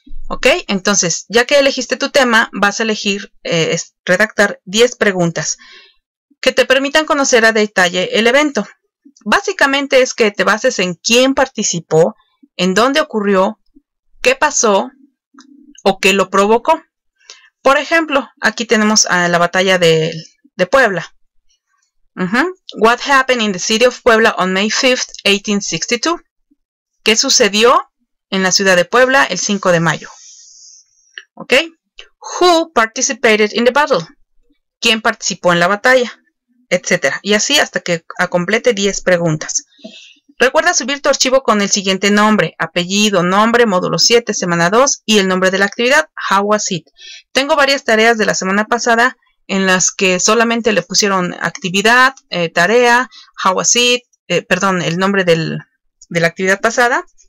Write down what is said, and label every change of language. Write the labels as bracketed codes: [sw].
[es] ¿Ok? Entonces, ya que elegiste tu tema, vas a elegir redactar 10 preguntas que te permitan conocer a detalle el evento. Básicamente es que te bases en quién participó, en dónde ocurrió, qué pasó o qué lo provocó. Por ejemplo, aquí tenemos a la batalla de Puebla. [en] What happened in the city of Puebla on May 5th, 1862? [es] ¿Qué sucedió en la ciudad de Puebla el 5 de mayo? ¿Ok? [en] Who participated in the battle? [es] ¿Quién participó en la batalla? Etcétera. Y así hasta que complete 10 preguntas. Recuerda subir tu archivo con el siguiente nombre, apellido, nombre, módulo 7, semana 2 y el nombre de la actividad, How Was It. Tengo varias tareas de la semana pasada en las que solamente le pusieron actividad, tarea, how was it, perdón, el nombre de la actividad pasada.